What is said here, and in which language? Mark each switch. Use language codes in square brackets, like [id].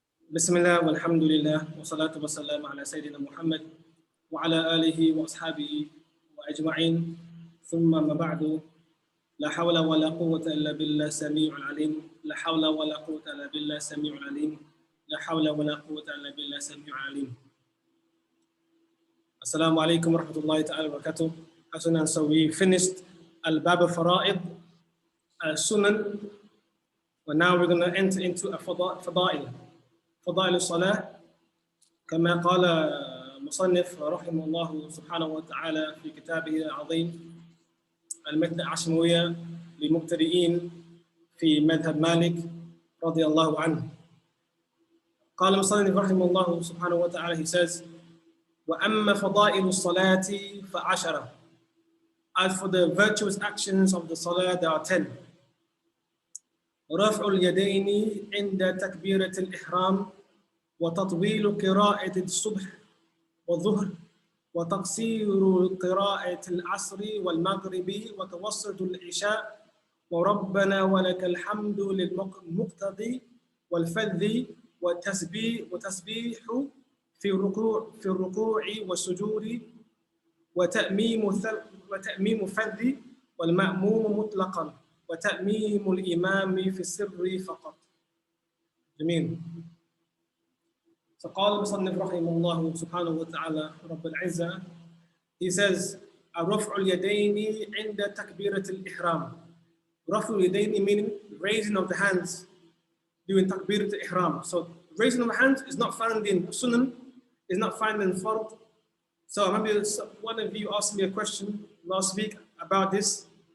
[ar] بسم الله والحمد لله والصلاة والسلام على سيدنا محمد وعلى آله وأصحابه وأجمعين ثم ما بعد لا حول ولا قوة إلا بالله السميع العليم لا حول ولا قوة إلا بالله السميع العليم لا حول ولا قوة إلا بالله السميع العليم Assalamu alaikum wa rahmatullahi ta'ala wa barakatuh. [en] So we finished Al-Bab al-Fara'id, Al-Sunan, and now we're going to enter into a Fada'il. [ar] فضائل الصلاة كما قال مصنف رحمه الله سبحانه وتعالى في كتابه العظيم المتن العشموية للمبتدئين في مذهب مالك رضي الله عنه. قال المصنف رحمه الله سبحانه وتعالى, [en] he says, [ar] وأما فضائل الصلاة فعشرة. [en] As for the virtuous actions of the salah, there are 10. [ar] رفع اليدين عند تكبيرة الإحرام وتطويل قراءة الصبح والظهر وتقصير قراءة العصر والمغرب وتوسط العشاء وربنا ولك الحمد للمقتضي والفذ وتسبيح في الركوع والسجود وتأميم فذ والمأموم مطلقا وتأميم الإمام في السر فقط. جميل. فقال المصنف رحمه الله سبحانه وتعالى رب العزة, [en] he says, [ar] رفع اليدين عند تكبيرة الإحرام. رفع اليدين [en] meaning raising of the hands during [ar] تكبيرة الإحرام. [en] So raising of the hands is not found in Sunan, is not found in Fard. So maybe one of you asked me a question last week about this.